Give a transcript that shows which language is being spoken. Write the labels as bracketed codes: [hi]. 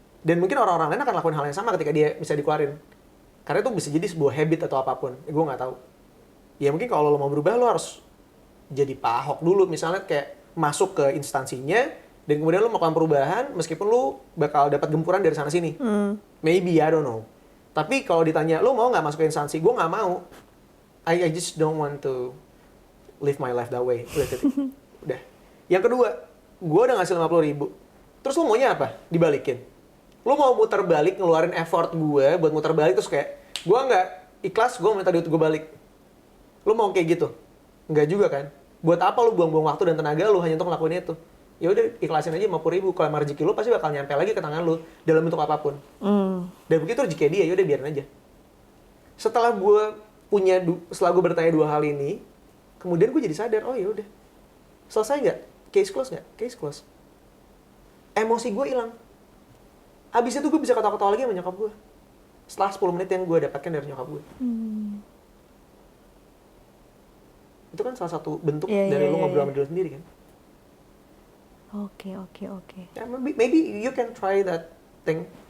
[id] Dan mungkin orang-orang lain akan lakukan hal yang sama ketika dia bisa dikeluarin. Karena itu bisa jadi sebuah habit atau apapun. Gue nggak tahu. Ya mungkin kalau lo mau berubah, lo harus jadi Pak Ahok dulu. Misalnya kayak masuk ke instansinya, dan kemudian lo melakukan perubahan, meskipun lo bakal dapat gempuran dari sana-sini. [en] Maybe, I don't know. [id] Tapi kalau ditanya, lo mau nggak masuk ke instansi? Gue nggak mau. [en] I just don't want to live my life that way. [id] Udah, titik. Udah. Yang kedua, gue udah ngasih 50.000. Terus lo maunya apa? Dibalikin. Lo mau muter balik, ngeluarin effort gue buat muter balik, terus kayak, gue nggak ikhlas, gue minta duit gue balik. Lo mau kayak gitu? Nggak juga kan? Buat apa lo buang-buang waktu dan tenaga lo hanya untuk ngelakuin itu? Ya udah ikhlasin aja 50.000. Kalau rezeki lo pasti bakal nyampe lagi ke tangan lo dalam bentuk apapun. Dan begitu rezeki dia, ya udah biarin aja. Setelah gue bertanya dua hal ini, kemudian gue jadi sadar, oh ya udah, selesai nggak? Case close nggak? Case close. Emosi gue hilang. Abis itu gue bisa ketawa-ketawa lagi sama nyokap gue. Setelah 10 menit yang gue dapatkan dari nyokap gue. Itu kan salah satu bentuk dari lo ngobrol sama diri sendiri kan. Oke. [en] Ya, maybe you can try that thing.